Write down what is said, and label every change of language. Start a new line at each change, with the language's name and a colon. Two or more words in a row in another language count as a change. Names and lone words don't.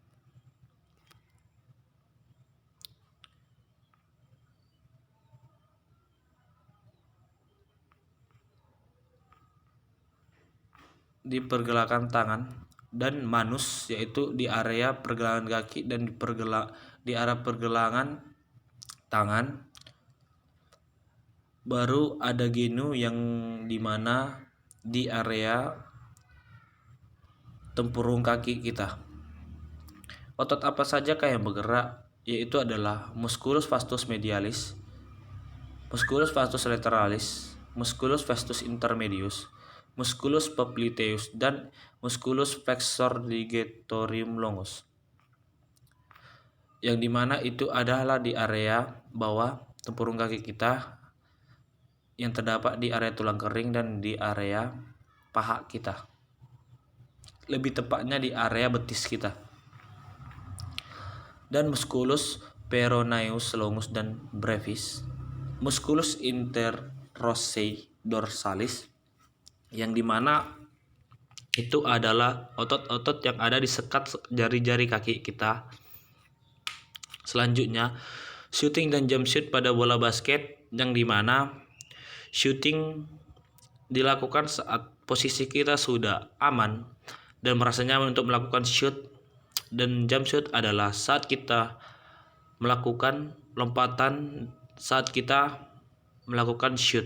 Indonesian: Di pergelangan tangan dan manus, yaitu di area pergelangan kaki, dan di area pergelangan tangan. Baru ada genu yang dimana di area tempurung kaki kita. Otot apa sajakah yang bergerak? Yaitu adalah
Latin: musculus vastus medialis, musculus vastus lateralis, musculus vastus intermedius, musculus popliteus, dan musculus flexor ligatorium longus,
Indonesian: yang dimana itu adalah di area bawah tempurung kaki kita, yang terdapat di area tulang kering dan di area paha kita, lebih tepatnya di area betis kita.
Latin: Dan musculus peroneus longus dan brevis, musculus interossei dorsalis,
Indonesian: yang dimana itu adalah otot-otot yang ada di sekat jari-jari kaki kita. Selanjutnya, shooting dan
English: jump shoot
Indonesian: pada bola basket, yang dimana shooting dilakukan saat posisi kita sudah aman dan merasa nyaman untuk melakukan shoot, dan
English: jump shoot
Indonesian: adalah saat kita melakukan lompatan saat kita melakukan shoot.